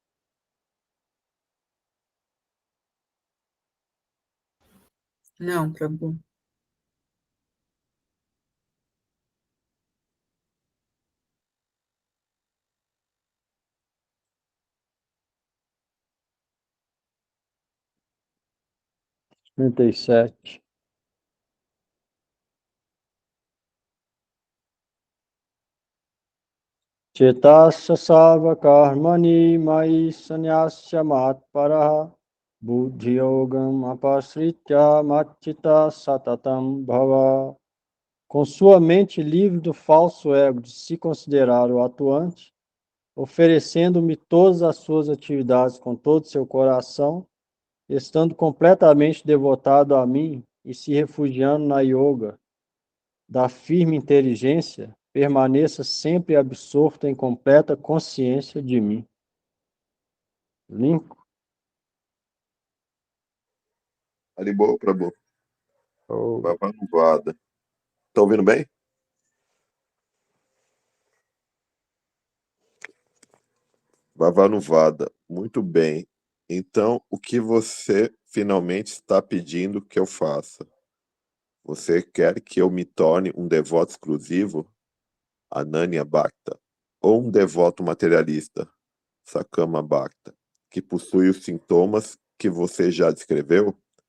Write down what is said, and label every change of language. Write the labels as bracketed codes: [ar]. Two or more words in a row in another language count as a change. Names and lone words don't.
[pt] Não, Prabhu. Cinquenta e sete. [sa] चेतस्य सर्व कर्माणि मयि संन्यस्य मत्परः बुद्धियोगम् अपाश्रित्य मच्चित्तः सततं भव. [pt] Com sua mente livre do falso ego de se considerar o atuante, oferecendo-me todas as suas atividades com todo o seu coração, estando completamente devotado a mim e se refugiando na yoga da firme inteligência, permaneça sempre absorto em completa consciência de mim. Limpo? Haribol, Prabhu. Oh. Vavanuvada. Tá ouvindo bem? Vavanuvada. Muito bem. Então, o que você finalmente está pedindo que eu faça? Você quer que eu me torne um devoto exclusivo, [sa] अनन्य भक्त, [pt] ou um devoto materialista, [sa] सकाम भक्त, [pt] que possui os sintomas que você já descreveu?